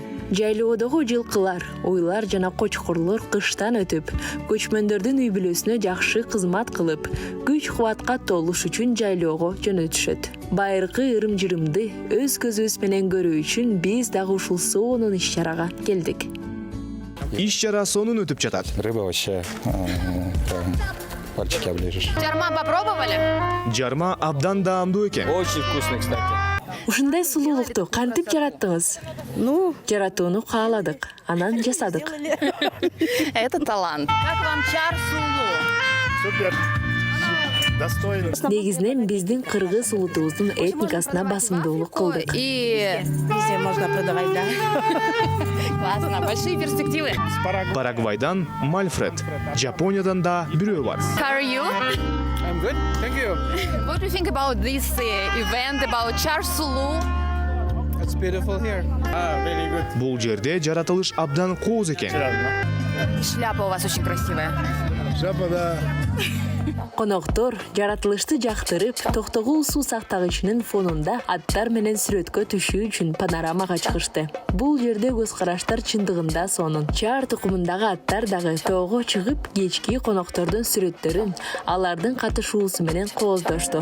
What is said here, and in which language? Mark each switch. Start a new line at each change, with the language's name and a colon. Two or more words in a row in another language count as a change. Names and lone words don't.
Kyrgyz: Жайлоодогу жылкылар, уйлар жана кочкорлор кыштан өтүп, көчмөндөрдүн үй бүлөсүнө жакшы кызмат кылып, күч-кубатка толуш үчүн жайлоого жөнөтүшөт. Байыркы ырым-жырымды өз көзүбүз менен көрүү үчүн биз дагы ушул сонун иш-чарага келдик. Иш-чара сонун өтүп жатат.
Russian: Рыба вообще пальчики оближешь. Жарма попробовали?
Kyrgyz: Жарма абдан даамдуу экен.
Russian: Очень вкусный, кстати.
Kyrgyz: Ушундай сулуулукту кантип жараттыңыз? Жаратууну кааладык, анан жасадык.
Russian: Это талант. Как вам чар сулуу? Супер. Достойно.
Kyrgyz: Негизинен биздин кыргыз улутубуздун этникасына басымдуулук кылдык.
Russian: И Везде можно продавать, да? классно, большие перспективы.
Kyrgyz: Парагвайдан Мальфред, Жапониядан да бирөө бар.
English: How are you? I'm good, thank you. What do you think about this event about char sulu? It's beautiful here. Very good.
Kyrgyz: Бул жерде жаратылыш абдан кооз экен.
Russian: Шляпа у вас очень красивая.
Kyrgyz: Коноктор жаратылышты жактырып, Токтогул суу сактагычынын фонунда аттар менен сүрөткө түшүү үчүн панорамага чыгышты. Бул жерде көз караштар чындыгында сонун. Чаар тукумундагы аттар дагы тоого чыгып, кечки коноктордун сүрөттөрүн алардын катышуусу менен кооздошту.